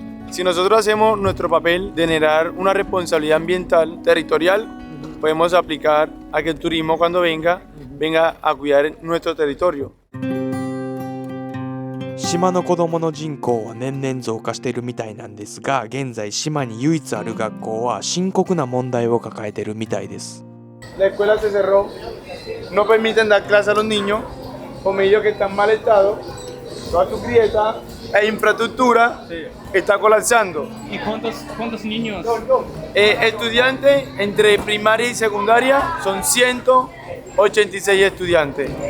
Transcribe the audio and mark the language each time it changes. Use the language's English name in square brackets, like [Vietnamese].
[Spanish] Si nosotros hacemos nuestro papel de generar una responsabilidad ambiental territorial, podemos aplicar a que el turismo cuando venga a cuidar nuestro territorio. [Japanese] 島の子どもの人口は年々増加しているみたいなんですが、現在島に唯一ある学校は深刻な問題を抱えているみたいです。 [Spanish] La escuela se cerró, no permiten dar clase a los niños, con medios que están en mal estado, toda su grieta e infraestructura está colapsando. ¿Y cuántos niños? Estudiantes entre primaria y secundaria son 186 estudiantes.